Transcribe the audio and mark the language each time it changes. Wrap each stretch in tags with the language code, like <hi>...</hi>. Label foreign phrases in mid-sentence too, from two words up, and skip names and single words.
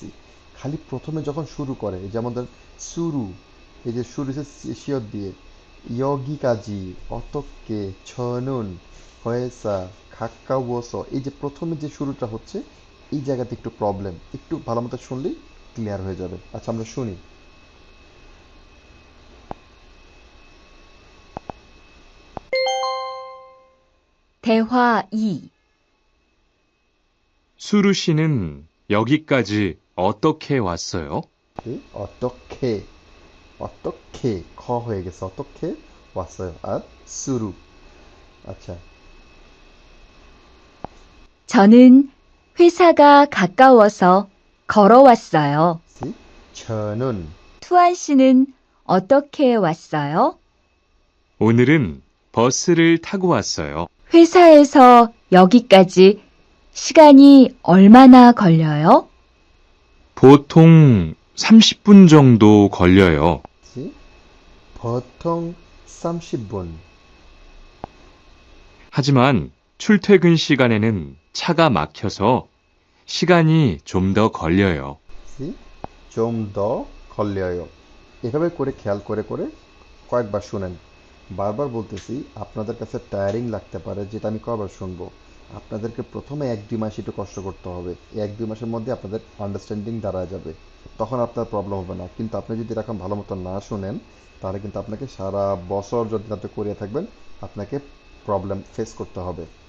<bn>খালি প্রথমে যখন শুরু করে, এই যেমন ধর শুরু, এই যে শুরু শিয়র দিয়ে, ইয়গিকাজি, অতক্কে, ছনুন, হয়েসা, খাক্কাওয়স, এই যে প্রথমে যে শুরুটা হচ্ছে, এই জায়গাতে একটু প্রবলেম, একটু ভালো মতো শুনলেই ক্লিয়ার হয়ে যাবে। আচ্ছা আমরা শুনি।</bn> <ko>대화 2. 수루 씨는 여기까지 어떻게 왔어요? 어떻게, 어떻게</ko> <bn>খ হয়ে গেছে,</bn> <ko>어떻게 왔어요।</ko> <bn>আর শুরু। আচ্ছা,</bn> <ko>저는 회사가 가까워서 걸어왔어요. 시 저는 투안 씨는 어떻게 왔어요? 오늘은 버스를 타고 왔어요. 회사에서 여기까지 시간이 얼마나 걸려요? 보통 30분 정도 걸려요. 시 보통 30분. 하지만 출퇴근 시간에는 차가 막혀서 시간이 좀 더 걸려요. 시 좀 더 걸려요।</ko> <bn>এভাবে করে খেয়াল করে করে কয়েকবার শুনেন। বারবার বলতেছি, আপনাদের কাছে টায়ারিং লাগতে পারে, যেটা আমি কয়বার শুনবো। আপনাদেরকে প্রথমে 1-2 মাস একটু কষ্ট করতে হবে। এই 1-2 মাসের মধ্যে আপনাদের আন্ডারস্ট্যান্ডিং দাঁড়ায় যাবে, তখন আপনার প্রবলেম হবে না। কিন্তু আপনি যদি এরকম ভালো মতো না শুনেন, তাহলে কিন্তু আপনাকে সারা বছর যদি আপনি করিয়ে থাকবেন, আপনাকে প্রবলেম ফেস করতে হবে।</bn>